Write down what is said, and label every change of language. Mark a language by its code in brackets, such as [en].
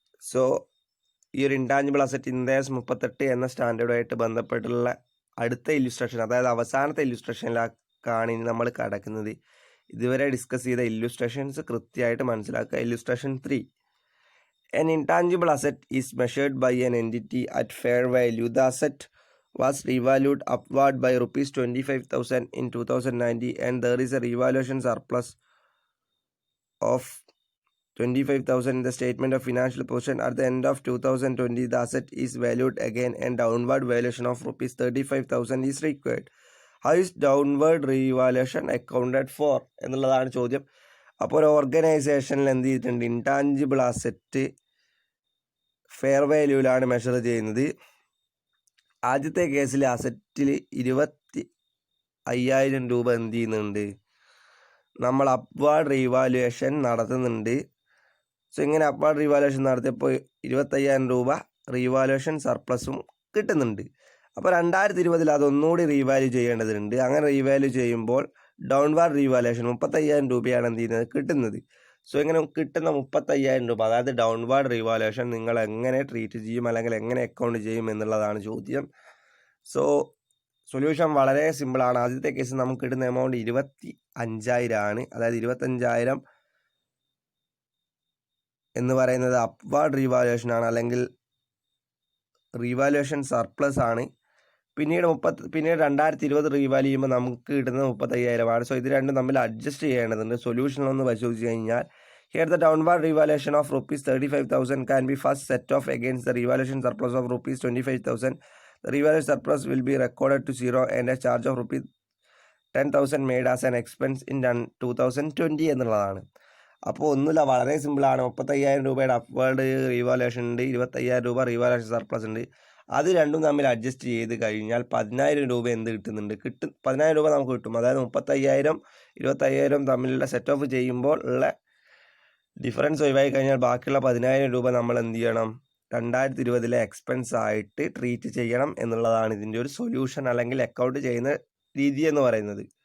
[ml] So ഈ ഒരു intangible asset ഇൻഡേഴ്സ് 38 എന്ന സ്റ്റാൻഡേർഡുമായിട്ട് ബന്ധപ്പെട്ടുള്ള അടുത്ത ഇല്ലുസ്ട്രേഷൻ, അതായത് അവസാനത്തെ ഇല്ലുസ്ട്രേഷനിലേക്കാണ് ഇനി നമ്മൾ കടക്കുന്നത്. ഇതുവരെ ഡിസ്കസ് ചെയ്ത ഇല്ലുസ്ട്രേഷൻസ് കൃത്യമായിട്ട് മനസ്സിലാക്കുക. Illustration 3. [en] An intangible asset is measured by an entity at fair value. The asset was revalued upward by rupees 25,000 in 2090 and there is a revaluation surplus of 25,000 in the statement of financial position. At the end of 2020, the asset is valued again and downward valuation of rupees 35,000 is required. How is downward revaluation accounted for [ml] എന്നുള്ളതാണ് ചോദ്യം. അപ്പോൾ ഒരു ഓർഗനൈസേഷനിൽ എന്ത് ചെയ്തിട്ടുണ്ട്, intangible asset fair വാല്യൂവിലാണ് measure ചെയ്യുന്നത്. ആദ്യത്തെ കേസിൽ അസറ്റിൽ 25,000 രൂപ എന്ത് ചെയ്യുന്നുണ്ട്, നമ്മൾ അപ്വാർഡ് റീവാലുവേഷൻ നടത്തുന്നുണ്ട്. സോ ഇങ്ങനെ അപ്വാർഡ് റീവാലുവേഷൻ നടത്തിയപ്പോൾ 25,000 രൂപ റീവാലുവേഷൻ സർപ്ലസും കിട്ടുന്നുണ്ട്. അപ്പോൾ 2020 അതൊന്നുകൂടി റീവാല്യൂ ചെയ്യേണ്ടതുണ്ട്. അങ്ങനെ റീവാല്യൂ ചെയ്യുമ്പോൾ ഡൗൺവാർഡ് റീവാലുവേഷൻ 35,000 രൂപയാണ് എന്ത് ചെയ്യുന്നത്, കിട്ടുന്നത്. സോ ഇങ്ങനെ കിട്ടുന്ന 35,000 രൂപ, അതായത് ഡൗൺവാർഡ് റീവാലുവേഷൻ നിങ്ങൾ എങ്ങനെ ട്രീറ്റ് ചെയ്യും അല്ലെങ്കിൽ എങ്ങനെ അക്കൗണ്ട് ചെയ്യും എന്നുള്ളതാണ് ചോദ്യം. സോ സൊല്യൂഷൻ വളരെ സിമ്പിളാണ്. ആദ്യത്തെ കേസ് നമുക്ക് കിട്ടുന്ന എമൗണ്ട് 25,000 ആണ്. അതായത് 25,000 എന്ന് പറയുന്നത് അപ്വാർഡ് റീവാലുവേഷൻ ആണ്, അല്ലെങ്കിൽ റീവാലുവേഷൻ സർപ്ലസ് ആണ്. പിന്നീട് 2020 റീവാല്യൂ ചെയ്യുമ്പോൾ നമുക്ക് കിട്ടുന്നത് 35,000 ആണ്. സോ ഇത് രണ്ടും തമ്മിൽ അഡ്ജസ്റ്റ് ചെയ്യേണ്ടതുണ്ട്. സൊല്യൂഷനൊന്ന് പരിശോധിച്ച് കഴിഞ്ഞാൽ, [en] Here the downward revaluation of rupees 35,000 can be first set off against the revaluation surplus of rupees 25,000. The revaluation surplus will be recorded to zero and a charge of rupees 10,000 made as an expense in 2020 [ml] എന്നുള്ളതാണ്. അപ്പോൾ ഒന്നുമില്ല, വളരെ സിമ്പിളാണ്. 35,000 രൂപയുടെ upward revaluation ഉണ്ട്, 25,000 രൂപ revaluation surplus ഉണ്ട്. അത് രണ്ടും തമ്മിൽ അഡ്ജസ്റ്റ് ചെയ്ത് കഴിഞ്ഞാൽ 10,000 രൂപ എന്ത് കിട്ടുന്നുണ്ട്, 10,000 രൂപ നമുക്ക് കിട്ടും. അതായത് 35,000 25,000 തമ്മിലുള്ള സെറ്റ് ഓഫ് ചെയ്യുമ്പോൾ ഉള്ള ഡിഫറൻസ് ഒഴിവായി കഴിഞ്ഞാൽ ബാക്കിയുള്ള 10,000 രൂപ നമ്മൾ എന്ത് ചെയ്യണം, 2020 എക്സ്പെൻസ് ആയിട്ട് ട്രീറ്റ് ചെയ്യണം എന്നുള്ളതാണ് ഇതിൻ്റെ ഒരു സൊല്യൂഷൻ അല്ലെങ്കിൽ അക്കൗണ്ട് ചെയ്യുന്ന രീതി എന്ന് പറയുന്നത്.